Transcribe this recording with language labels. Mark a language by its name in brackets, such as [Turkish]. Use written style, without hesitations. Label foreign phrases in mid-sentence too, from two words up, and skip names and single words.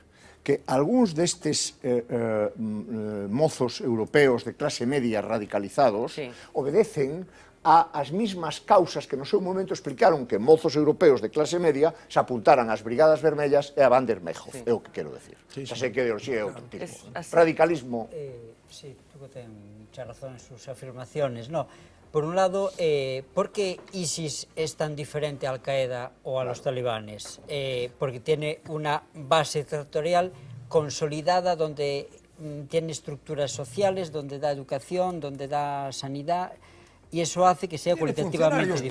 [Galician] Que algúns destes mozos europeos de clase media radicalizados obedecen ás mismas causas que no seu momento explicaron que mozos europeos de clase media se apuntaran ás Brigadas Vermellas e a Baader-Meinhof, é o que quero decir. Xa sei que ideoloxía é outro tipo. Radicalismo... [Spanish] Sí, tú que ten mucha razón en sus afirmaciones, no. Por un lado, ¿por qué ISIS es tan diferente a Al-Qaeda o a los talibanes? Porque tiene una base territorial consolidada, donde tiene estructuras sociales, donde da educación, donde da sanidad, y eso hace que sea cualitativamente diferente.